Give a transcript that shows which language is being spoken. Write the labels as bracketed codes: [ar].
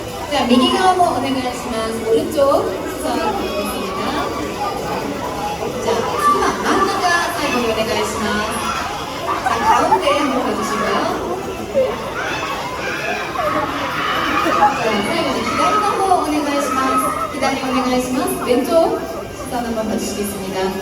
[ja] 자, 右側もお願いします。 [ko] 오른쪽 시선 드리겠습니다. [ja] 자,次は真ん中最後にお願いします。 [ko] 자, 가운데 한번 봐주시고요. [ja] 자, 最後に左の方お願いします。左お願いします。 [ko] 왼쪽 시선 한번 봐주시겠습니다.